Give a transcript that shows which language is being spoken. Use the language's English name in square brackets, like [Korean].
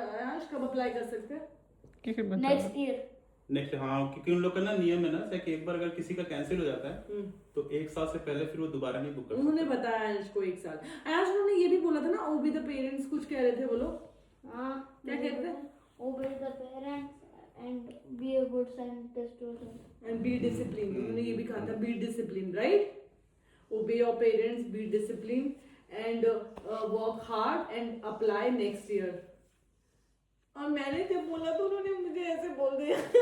[Hindi] आयश कब अप्लाई कर सकते हैं? किसी बच्चा [English] Next year. [Hindi] नेक्स्ट, हाँ, क्योंकि उन लोग का ना नियम है ना कि एक बार अगर किसी का कैंसिल हो जाता है तो 1 साल से पहले फिर वो दोबारा नहीं बुक कर उन्होंने बताया आयश को 1 साल. आयश उन्होंने ये भी बोला था ना, [English] obey the parents [Hindi] कुछ कह रहे थे बोलो. हाँ क्या कहते हैं? [English] obey the parents and be a good scientist or something. And be discipline. [Hindi] उन्होंने ये भी कहा था [English] Be discipline, right? Obey your parents, be discipline and work hard and apply next year. [Hindi] और मैंने जब बोला तो उन्होंने मुझे ऐसे बोल दिया.